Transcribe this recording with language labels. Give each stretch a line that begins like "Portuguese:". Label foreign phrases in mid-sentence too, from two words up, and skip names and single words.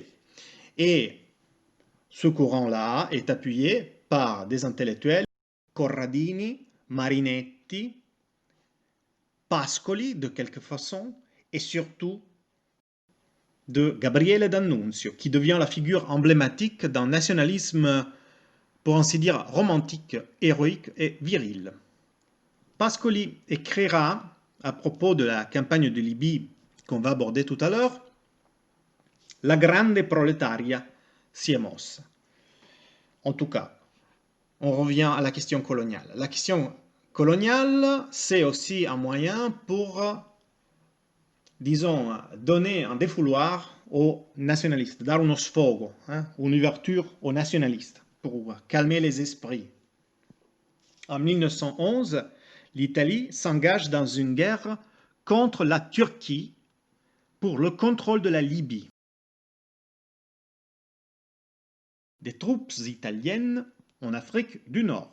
French: Et ce courant-là est appuyé par des intellectuels, Corradini, Marinetti, Pascoli de quelque façon, et surtout de Gabriele D'Annunzio, qui devient la figure emblématique d'un nationalisme, pour ainsi dire, romantique, héroïque et viril. Pascoli écrira, à propos de la campagne de Libye qu'on va aborder tout à l'heure,
Italian: La grande proletaria si è mossa.
French: En tout cas, on revient à la question coloniale. La question coloniale, c'est aussi un moyen pour, disons, donner un défouloir aux nationalistes,
Italian: dar uno sfogo,
French: une ouverture aux nationalistes, pour calmer les esprits. En 1911, l'Italie s'engage dans une guerre contre la Turquie pour le contrôle de la Libye. Des troupes italiennes en Afrique du Nord.